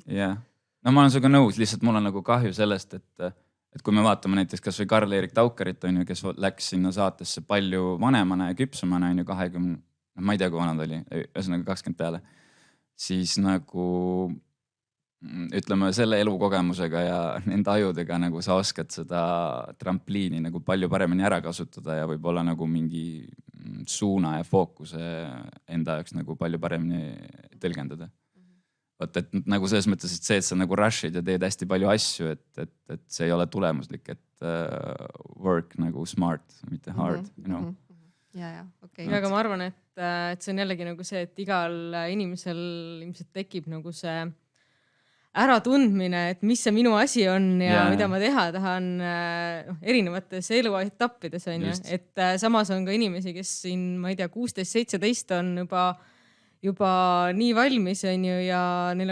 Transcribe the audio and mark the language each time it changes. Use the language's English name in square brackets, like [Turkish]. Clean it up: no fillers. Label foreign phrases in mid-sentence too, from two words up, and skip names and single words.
[Estonian] No ma olen sinuga nõus, lihtsalt mul on nagu kahju sellest, et kui me vaatame näiteks kas või Karl-Erik Taukarit, on ju, kes läks sinna saatesse palju vanemana ja küpsumana, on ju 20, ma ei tea, kui vana ta oli, ühesõnaga 20 peale, siis nagu ütleme selle elukogemusega ja nende ajudega nagu sa oskad seda trampliini nagu palju paremini ära kasutada ja võib-olla nagu mingi suuna ja fookuse enda jaoks nagu palju paremini tõlgendada. Võt, et nagu selles mõttes, et see, et sa nagu rushid ja teed hästi palju asju, et see ei ole tulemuslik, et work nagu smart, mitte hard, [English] you know. [Estonian] Okay. Aga ma arvan, et see on jällegi nagu see, et igal inimesel ilmselt tekib nagu see äratundmine, et mis see minu asi on ja mida ma teha tahan erinevates eluetappides on ju. Et samas on ka inimesi, kes siin, ma ei tea, 16-17 on juba nii valmis on ju ja neil on